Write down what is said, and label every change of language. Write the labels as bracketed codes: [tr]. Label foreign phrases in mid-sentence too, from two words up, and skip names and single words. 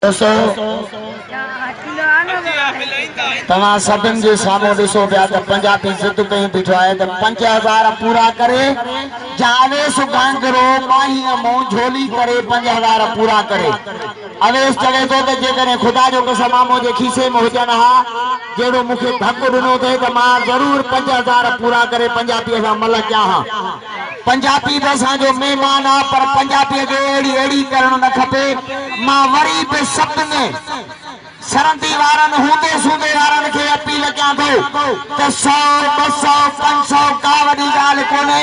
[sd] दोस्तों तव्हां सभिनि जे साम्हूं ॾिसो पिया त पंजाबी ज़िद कयूं बीठो आहे त 5000 पूरा करे जावेस गांगरो माही मुंह झोली करे 5000 पूरा करे। अवेश चवे थो त जेकॾहिं ख़ुदा जो कसम मुंहिंजे खीसे में हुजनि हा जहिड़ो मूंखे धकु ॾिनो अथई त मां ज़रूरु 5000 पूरा करे पंजाबीअ सां मल कयां हा। पंजाबी बि असांजो महिमान आहे पर पंजाबीअ खे अहिड़ी करणु न खपे। मां वरी बि सभिनी सरंदी वारनि हूंदे सूंदे वारनि खे अपील कयां थो त 100 200 500 का वॾी ॻाल्हि कोन्हे।